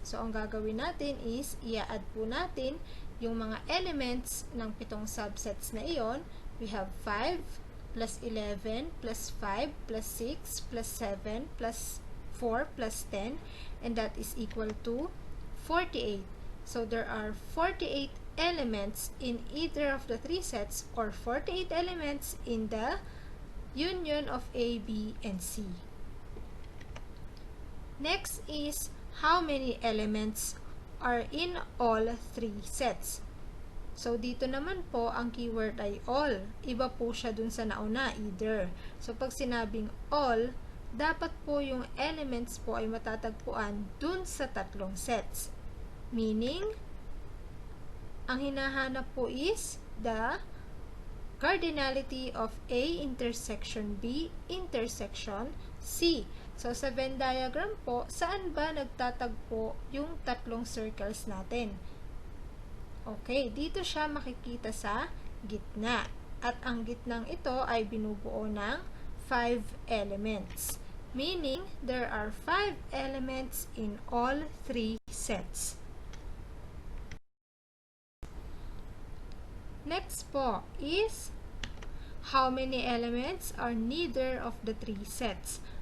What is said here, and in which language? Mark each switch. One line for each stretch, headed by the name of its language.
Filipino: So, ang gagawin natin is, i-add po natin yung mga elements ng 7 subsets na iyon.
English: We have 5 plus 11 plus 5 plus 6 plus 7 plus 4 plus 10, and that is equal to 48. So, there are 48 elements in either of the 3 sets, or 48 elements in the union of A, B, and C. Next is, how many elements are in all 3 sets?
Filipino: So, dito naman po, ang keyword ay all. Iba po siya dun sa nauna, either. So, pag sinabing all, dapat po yung elements po ay matatagpuan dun sa 3 sets.
English: Meaning,
Filipino: ang hinahanap po
English: is the cardinality of A intersection B intersection C.
Filipino: So, sa Venn diagram po, saan ba nagtatagpo yung 3 circles natin? Okay, dito siya makikita sa gitna. At ang gitnang ito ay binubuo ng 5 elements.
English: Meaning, there are 5 elements in all 3 sets. Next po is, how many elements are neither of the 3 sets?